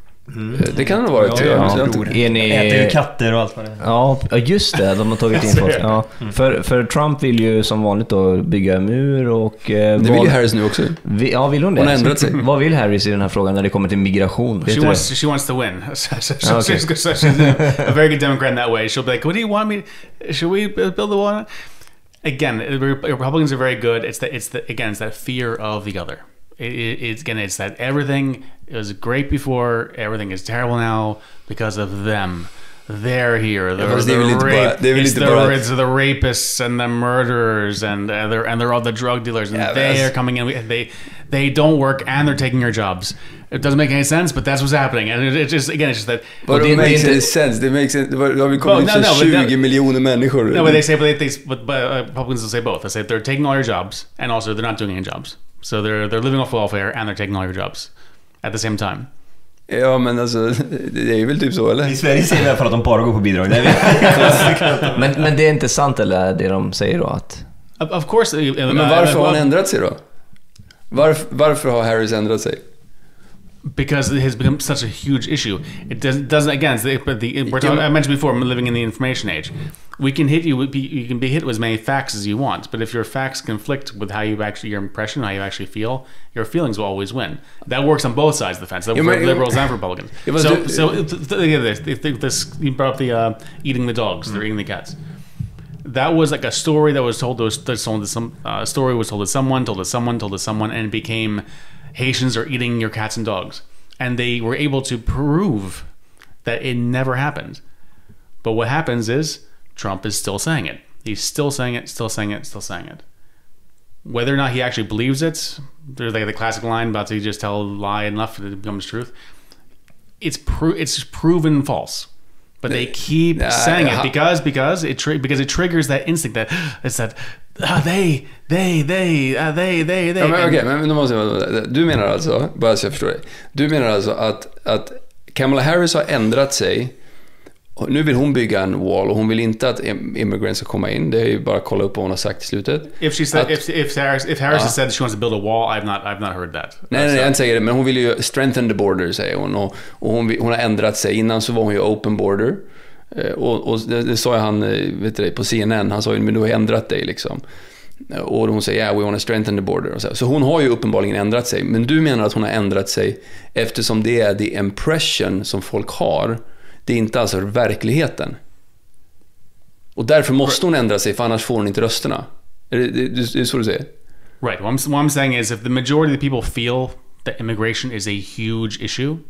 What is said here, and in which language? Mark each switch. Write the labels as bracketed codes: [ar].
[sv] Mm. Det kan det vara. Äter ju katter och allt vad det är. Ja, just det. De har tagit in folk. Ja. För Trump vill ju som vanligt då bygga en mur och... det vill ju Harris nu också. Ja, vill hon det? Hon har ändrat sig. Vad vill Harris i den här frågan när det kommer till migration? [en] She wants to win. She's a very good Democrat in that way. She'll be like, what do you want me... Should we build the wall? Again, Republicans are very good. It's that fear of the other. It's that everything was great before, everything is terrible now because of them. They're here. It's the rapists and the murderers and they're all the drug dealers and they are coming in. They don't work and they're taking your jobs. It doesn't make any sense, but that's what's happening. And it's just that. But it makes any sense. It makes it. We come to [sv] 20 miljoner människor. [en] No, but they say, but Republicans will say both. They say they're taking all your jobs and also they're not doing any jobs. So they're living off welfare and they're taking all your jobs at the same time. [sv] Ja, men alltså det är väl typ så, eller? I Sverige säger det för att de bara går på bidrag. men det är inte sant, eller det de säger då att... [en] Of course. [sv] Men varför har han ändrat sig då? Varför har Harris ändrat sig? [en] Because it has become such a huge issue. It doesn't again. I mentioned before, I'm living in the information age. We can hit you. You can be hit with as many facts as you want, but if your facts conflict with how your impression, how you actually feel, your feelings will always win. That works on both sides of the fence. For liberals and for Republicans. You brought up the eating the dogs. They're eating the cats. That was like a story that was told to story was told to someone, and it became Haitians are eating your cats and dogs. And they were able to prove that it never happened. But what happens is Trump is still saying it. He's still saying it. Whether or not he actually believes it, there's like the classic line about to just tell a lie enough that it becomes truth. It's proven false. But they keep saying it because it triggers that instinct that it's that they. [sv] Ja, men okej, men då måste jag, du menar alltså, bara så jag förstår det. Du menar alltså att Kamala Harris har ändrat sig. Nu vill hon bygga en wall och hon vill inte att immigrants ska komma in. Det är ju bara att kolla upp vad hon har sagt i slutet. [en] If Harris has said she wants to build a wall, I've not heard that. [sv] Nej, jag inte säger det, men hon vill ju [en] strengthen the border, [sv] säger hon. Och hon har ändrat sig. Innan så var hon ju [en] open border. [sv] Och det sa han, vet du, på CNN. Han sa ju, men du har ändrat dig liksom. Och hon säger, [en] yeah, we want to strengthen the border. [sv] Och så hon har ju uppenbarligen ändrat sig. Men du menar att hon har ändrat sig eftersom det är [en] the impression [sv] som folk har. Det är inte alltså verkligheten. Och därför måste hon ändra sig, för annars får hon inte rösterna. Är det så du säger? [en] Right. What I'm saying is, if the majority of the people feel that immigration is a huge issue,